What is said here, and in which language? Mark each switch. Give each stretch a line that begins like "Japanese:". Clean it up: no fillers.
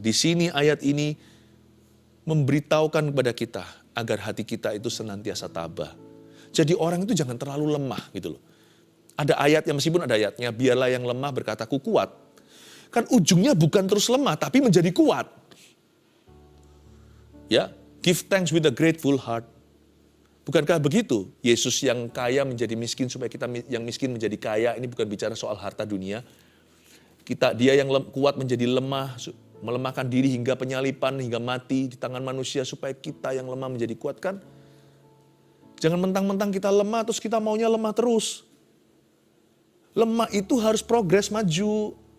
Indonesian: Di sini ayat ini memberitahukan kepada kita agar hati kita itu senantiasa tabah. Jadi orang itu jangan terlalu lemah gitu loh. Ada ayatnya, meskipun ada ayatnya, biarlah yang lemah berkata ku kuat. Kan ujungnya bukan terus lemah tapi menjadi kuat.
English: Ya, give thanks with a grateful heart.
Indonesian: Bukankah begitu? Yesus yang kaya menjadi miskin supaya kita yang miskin menjadi kaya. Ini bukan bicara soal harta dunia. Dia yang kuat menjadi lemah, melemahkan diri hingga penyalipan, hingga mati di tangan manusia supaya kita yang lemah menjadi kuat kan? Jangan mentang-mentang kita lemah terus kita maunya lemah terus. Lemah itu harus progres maju.